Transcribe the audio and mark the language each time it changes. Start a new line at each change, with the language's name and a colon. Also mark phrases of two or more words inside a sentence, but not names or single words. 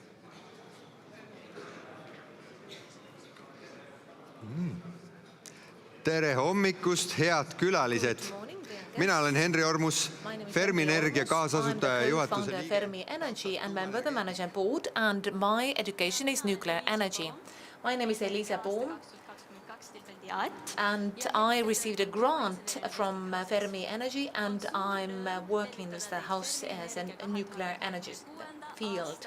Estonian: Tere hommikust, head külalised! Mina olen Henri Ormus, Fermi Energia kaasasutaja juhatuse liige.
English: Fermi Energy and member of the management board, and my education is nuclear energy. My name is Elisa Boom, and I received a grant from Fermi Energy, and I'm working in the house as a nuclear energy field.